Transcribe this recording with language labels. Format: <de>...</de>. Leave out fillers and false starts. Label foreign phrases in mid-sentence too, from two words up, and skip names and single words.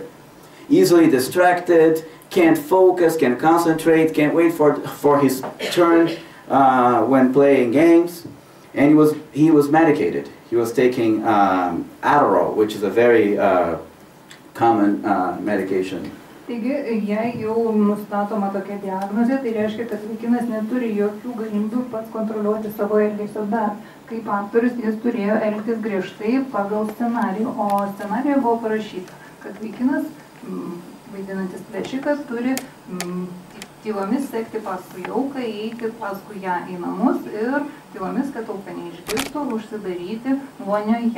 <en>Easily distracted, can't focus, can't concentrate, can't wait for his turn when playing games, and he was medicated. He was taking Adderall, which is a very common medication.</en> <lt>Taigi, jei jau nustatoma tokia diagnozė, tai reiškia, kad vaikinas neturi jokių galimybių pats kontroliuoti savo elgesio dar. Kaip aktorius jis turėjo elgtis griežtai pagal scenarijų, o scenarijoje buvo parašyta, kad vaikinas vaidinantis plėšikas turi tylomis sekti paskui auką, eiti paskui ją į namus ir tylomis, kad auka neišgirstų, užsidaryti vonioje.</lt>